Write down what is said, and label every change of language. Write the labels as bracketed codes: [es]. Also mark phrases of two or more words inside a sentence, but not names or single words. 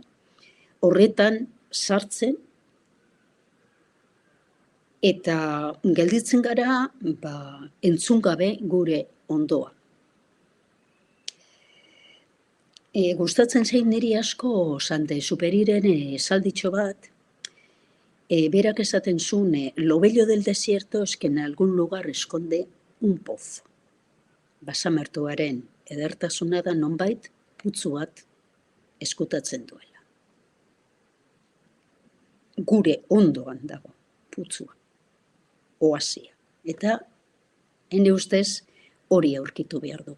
[eu] Horretan sartzen, eta gelditzen gara, entzun gabe gure ondoa. Gustatzen zein niri asko Sante Superiren esalditxo bat, berak esaten zuen, [es] lo bello del desierto es que en algún lugar esconde un pozo. [eu] Basamertuaren edertasuna da nonbait putzu bat eskutatzen duela. Gure ondoan dago putzua, oasia. Eta, ene ustez, hori aurkitu behar dugu.